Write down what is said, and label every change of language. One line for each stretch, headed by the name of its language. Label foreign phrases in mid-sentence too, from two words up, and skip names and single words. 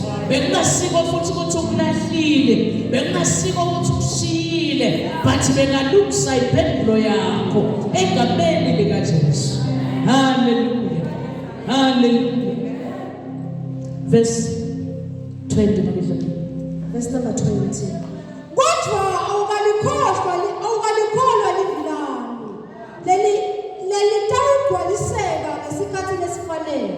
Swati: Bekungasiko futhi ukuthi ukulahlile bekungasiko ukuthi ushiyile but bengalungisa imphendvulo yakho egameni likaJesu. Hallelujah, hallelujah. Verse 20
English: verse number 20.
Swati: Kodwa awukalikholwa livi lami lelitawugcwaliseka ngesikhathi lesifanele.